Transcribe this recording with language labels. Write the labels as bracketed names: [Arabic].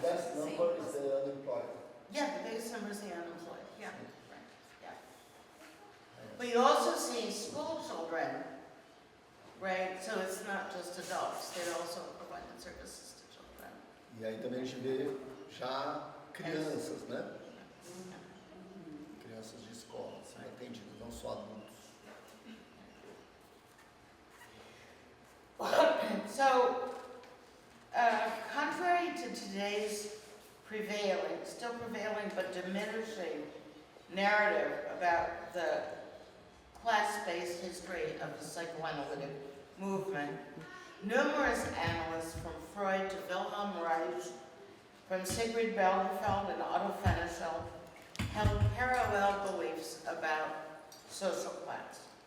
[English] the best number is the unemployed. Yeah, the biggest number is the unemployed. Yeah, right. Yeah. But you also see school children, right? So it's not just adults; they also provide services to children. [Portuguese] E aí também a gente vê já crianças, né? Crianças de escola, sendo atendidas, não só adultos. [English] So, contrary to today's still prevailing but diminishing narrative about the class-based history of the psychoanalytic movement, numerous analysts from Freud to Wilhelm Reich, from Sigrid Beldenfeld and Otto Fenichel, held parallel beliefs about social class.